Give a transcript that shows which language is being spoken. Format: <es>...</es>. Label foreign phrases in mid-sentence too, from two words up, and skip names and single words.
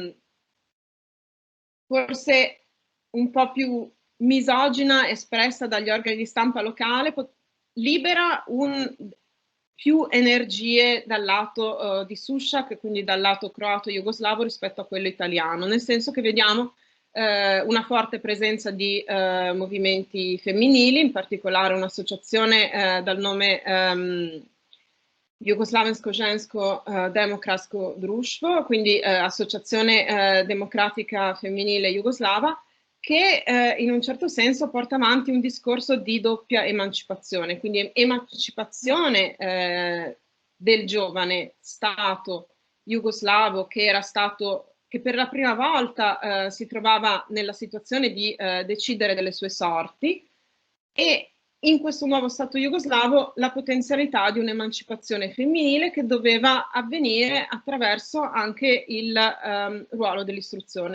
<it>forse un po' più misogina espressa dagli organi di stampa locale, libera più energie dal lato di Sushak, quindi dal lato croato-jugoslavo rispetto a quello italiano, nel senso che vediamo una forte presenza di movimenti femminili, in particolare un'associazione dal nome Jugoslavensko žensko demokratsko društvo, quindi Associazione Democratica Femminile Jugoslava, che in un certo senso porta avanti un discorso di doppia emancipazione, quindi emancipazione del giovane Stato jugoslavo che per la prima volta si trovava nella situazione di decidere delle sue sorti, e in questo nuovo Stato jugoslavo la potenzialità di un'emancipazione femminile che doveva avvenire attraverso anche il ruolo dell'istruzione.</it>